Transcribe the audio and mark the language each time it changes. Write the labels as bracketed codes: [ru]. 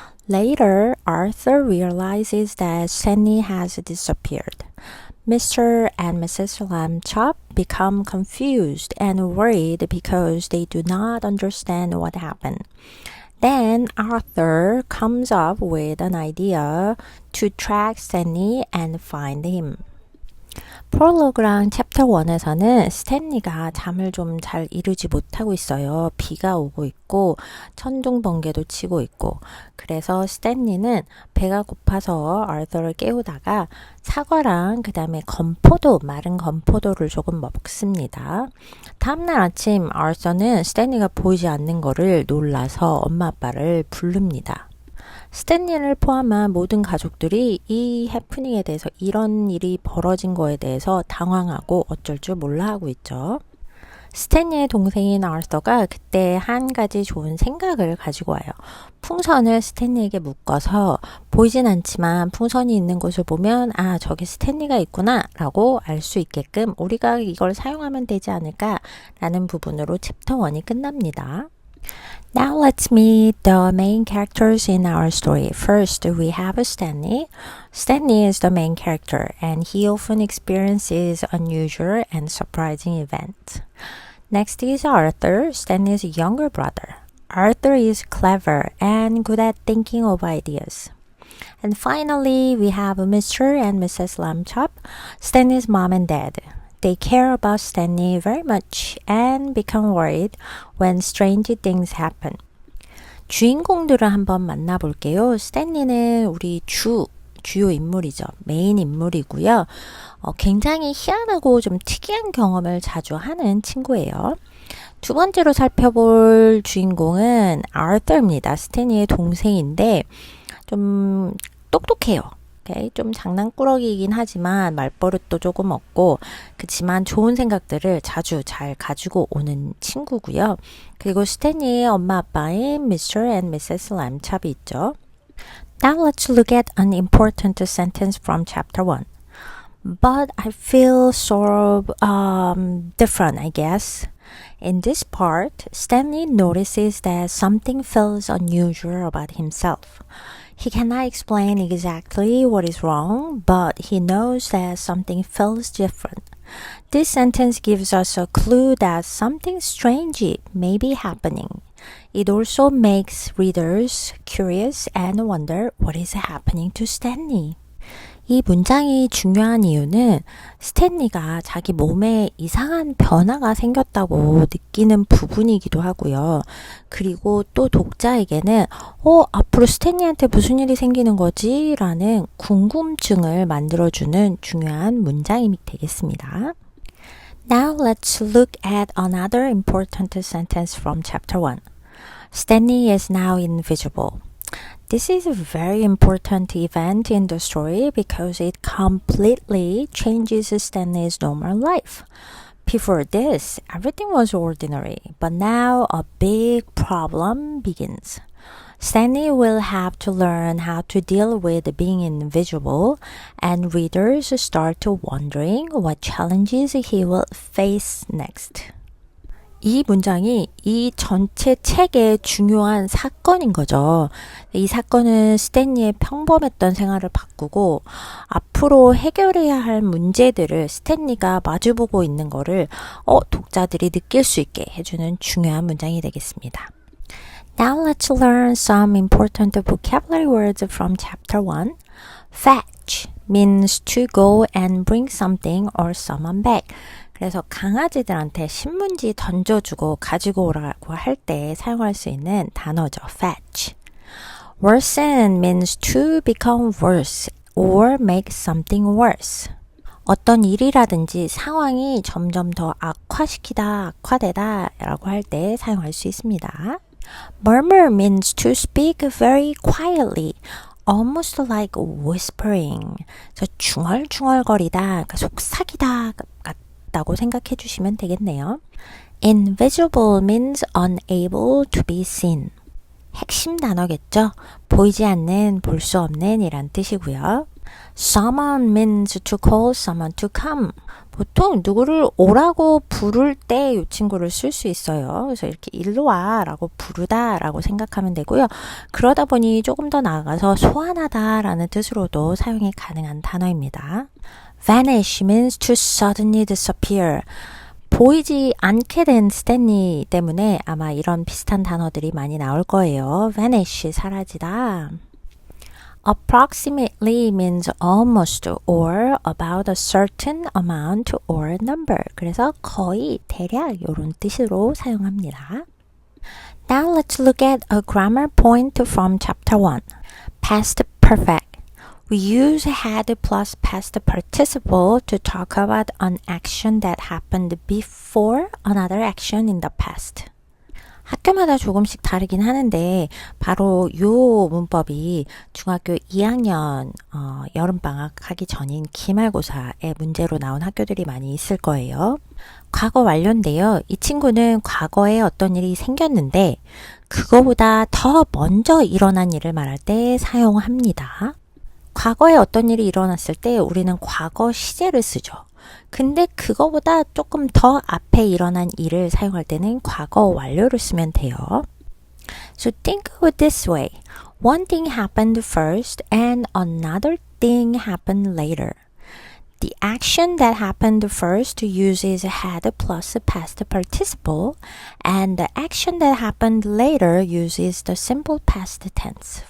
[en] Later, Arthur realizes that Stanley has disappeared. Mr. and Mrs. Lambchop become confused and worried because they do not understand what happened. Then Arthur comes up with an idea to track Stanley and find him. [ko] 프롤로그랑 챕터 1에서는 스탠리가 잠을 좀 잘 이루지 못하고 있어요. 비가 오고 있고 천둥 번개도 치고 있고 그래서 스탠리는 배가 고파서 아서를 깨우다가 사과랑 그 다음에 건포도, 마른 건포도를 조금 먹습니다. 다음날 아침 아서는 스탠리가 보이지 않는 거를 놀라서 엄마 아빠를 부릅니다. 스탠리를 포함한 모든 가족들이 이 해프닝에 대해서 이런 일이 벌어진 거에 대해서 당황하고 어쩔 줄 몰라 하고 있죠. 스탠리의 동생인 아서가 그때 한 가지 좋은 생각을 가지고 와요. 풍선을 스탠리에게 묶어서 보이진 않지만 풍선이 있는 곳을 보면 아 저기 스탠리가 있구나 라고 알 수 있게끔 우리가 이걸 사용하면 되지 않을까 라는 부분으로 챕터 1이 끝납니다. [en] Now let's meet the main characters in our story. First, we have Stanley. Stanley is the main character and he often experiences unusual and surprising events. Next is Arthur, Stanley's younger brother. Arthur is clever and good at thinking of ideas. And finally, we have Mr. and Mrs. Lambchop, Stanley's mom and dad. They care about Stanley very much and become worried when strange things happen. [ko] 주인공들을 한번 만나볼게요. 스탠리는 우리 주요 인물이죠. 메인 인물이고요. 굉장히 희한하고 좀 특이한 경험을 자주 하는 친구예요. 두 번째로 살펴볼 주인공은 아서입니다. 스탠리의 동생인데 좀 똑똑해요. 좀 장난꾸러기이긴 하지만 말버릇도 조금 없고 그치만 좋은 생각들을 자주 잘 가지고 오는 친구고요. 그리고 스탠리의 엄마 아빠인 Mr. and Mrs. Lambchop이 있죠. [en] Now let's look at an important sentence from chapter 1. But I feel sort of different, I guess. In this part, Stanley notices that something feels unusual about himself. He cannot explain exactly what is wrong, but he knows that something feels different. This sentence gives us a clue that something strange may be happening. It also makes readers curious and wonder what is happening to Stanley. [ko] 이 문장이 중요한 이유는 스탠리가 자기 몸에 이상한 변화가 생겼다고 느끼는 부분이기도 하고요. 그리고 또 독자에게는 앞으로 스탠리한테 무슨 일이 생기는 거지? 라는 궁금증을 만들어주는 중요한 문장이 되겠습니다. [en] Now let's look at another important sentence from chapter 1. Stanley is now invisible. This is a very important event in the story because it completely changes Stanley's normal life. Before this, everything was ordinary, but now a big problem begins. Stanley will have to learn how to deal with being invisible, and readers start wondering what challenges he will face next. [ko] 이 문장이 이 전체 책의 중요한 사건인 거죠. 이 사건은 스탠리의 평범했던 생활을 바꾸고 앞으로 해결해야 할 문제들을 스탠리가 마주보고 있는 거를 독자들이 느낄 수 있게 해주는 중요한 문장이 되겠습니다. [en] Now let's learn some important vocabulary words from chapter 1. Fetch means to go and bring something or someone back. [ko] 그래서 강아지들한테 신문지 던져주고 가지고 오라고 할 때 사용할 수 있는 단어죠. [en] fetch. Worsen means to become worse or make something worse. [ko] 어떤 일이라든지 상황이 점점 더 악화시키다, 악화되다 라고 할 때 사용할 수 있습니다. [en] Murmur means to speak very quietly almost like whispering. [ko] 저 중얼중얼거리다, 그러니까 속삭이다 같다고 생각해 주시면 되겠네요. [en] Invisible means unable to be seen. [ko] 핵심 단어겠죠? 보이지 않는, 볼 수 없는 이란 뜻이고요. [en] Summon means to call someone to come. [ko] 보통 누구를 오라고 부를 때 이 친구를 쓸 수 있어요. 그래서 이렇게 일로 와 라고 부르다 라고 생각하면 되고요. 그러다 보니 조금 더 나아가서 소환하다 라는 뜻으로도 사용이 가능한 단어입니다. [en] Vanish means to suddenly disappear. [ko] 보이지 않게 된 스탠리 때문에 아마 이런 비슷한 단어들이 많이 나올 거예요. [en] Vanish, 사라지다. Approximately means almost or about a certain amount or number. [ko] 그래서 거의, 대략 이런 뜻으로 사용합니다. [en] Now let's look at a grammar point from chapter 1. Past perfect. We use had plus past participle to talk about an action that happened before another action in the past. [ko] 학교마다 조금씩 다르긴 하는데 바로 요 문법이 중학교 2학년 여름방학 하기 전인 기말고사의 문제로 나온 학교들이 많이 있을 거예요. 과거 완료인데요. 이 친구는 과거에 어떤 일이 생겼는데 그거보다 더 먼저 일어난 일을 말할 때 사용합니다. 과거에 어떤 일이 일어났을 때 우리는 과거 시제를 쓰죠. 근데 그거보다 조금 더 앞에 일어난 일을 사용할 때는 과거 완료를 쓰면 돼요. [en] So think of it this way. One thing happened first and another thing happened later. The action that happened first uses had plus past participle and the action that happened later uses the simple past tense.